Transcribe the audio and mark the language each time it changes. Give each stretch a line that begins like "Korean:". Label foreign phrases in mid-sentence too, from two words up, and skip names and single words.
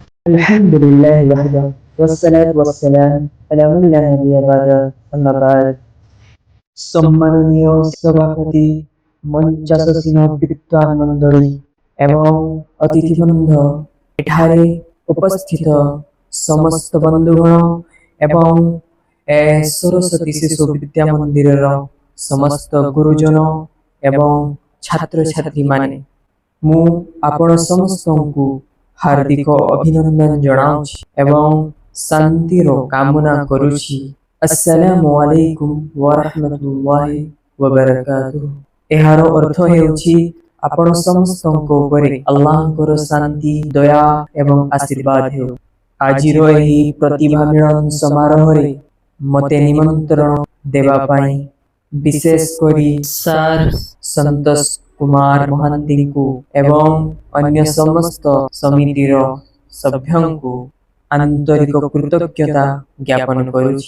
Arabic: الحمد لله وحده والصلاة والسلام على من لا نبي بعده أما بعد
Odia: ସମ୍ମାନନୀୟ ସଭାପତି ମଞ୍ଚାସୀନ ବିଦ୍ୱାନ ମଣ୍ଡଳୀ ଏବଂ ଅତିଥିବୃନ୍ଦ এଠାରେ ଉପସ୍ଥିତ ସମସ୍ତ ବନ୍ଧୁଗଣ ଏବଂ ସରସ୍ୱତୀ ଶିଶୁ ବିଦ୍ୟା ମନ୍ଦିରର ସମସ୍ତ ଗୁରୁଜନ ଏବଂ ଛାତ୍ରଛାତ୍ରୀମାନେ ମୁଁ ଆପଣ ସମସ୍ତଙ୍କୁ ହାର୍ଦ୍ଦିକ ଅଭିନନ୍ଦନ ଜଣାଉଛି ଏବଂ ଶାନ୍ତିର କାମନା କରୁଛି।
Arabic: السلام عليكم ورحمة الله وبركاته.
Odia: ଏହାର ଅର୍ଥ ହେଉଛି ଆପଣ ସମସ୍ତଙ୍କ ଉପରେ ଆଲ୍ଲାହଙ୍କର ଶାନ୍ତି ଦୟା ଏବଂ ଆଶୀର୍ବାଦ ହେଉ। ଆଜିର ଏହି ପ୍ରତିଭା ମିଳନ ସମାରୋହରେ ମୋତେ ନିମନ୍ତ୍ରଣ ଦେବା ପାଇଁ ବିଶେଷ କରି ସାର୍ ସନ୍ତୋଷ କୁମାର ମହାନ୍ତିଙ୍କୁ ଏବଂ ଅନ୍ୟ ସମସ୍ତ ସମିତିର ସଭ୍ୟଙ୍କୁ ଆନ୍ତରିକ କୃତଜ୍ଞତା ଜ୍ଞାପନ କରୁଛି।